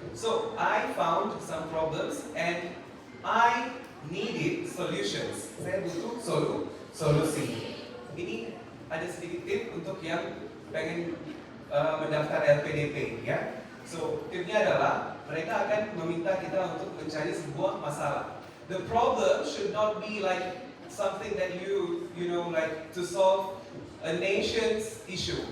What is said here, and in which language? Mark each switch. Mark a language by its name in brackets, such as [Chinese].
[English] So I found some problems and I needed solutions. [Indonesian] Saya butuh solusi. Ini ada sedikit tip untuk yang pengen mendaftar LPDP, ya. So tipnya adalah mereka akan meminta kita untuk mencari sebuah masalah. [English] The problem should not be like something that you know, like to solve a nation's issue.